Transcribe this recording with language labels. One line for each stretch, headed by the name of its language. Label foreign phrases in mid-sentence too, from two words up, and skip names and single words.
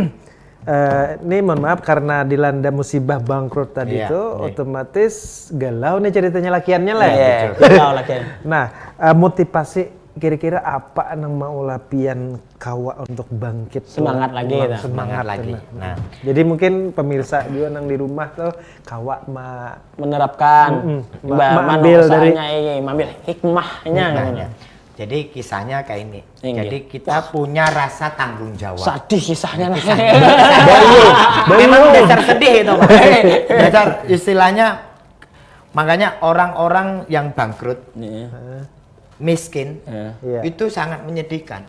Banjar: Ini mohon maaf karena dilanda musibah bangkrut tadi itu otomatis galau nih ceritanya lakiannya lah. Galau lakian. Nah, motivasi kira-kira apa nang mau Pian kawa untuk bangkit Semangat lagi. Semangat lagi. Nah, jadi mungkin pemirsa juga nang di rumah tuh kawa menerapkan ambil dari ambil hikmahnya namanya.
Indonesian: jadi kisahnya kayak ini. Jadi kita punya rasa tanggung jawab.
Banjar: Sedih kisahnya.
Indonesian: Memang dasar sedih itu, Pak. Dasar istilahnya, makanya orang-orang yang bangkrut, miskin, itu sangat menyedihkan.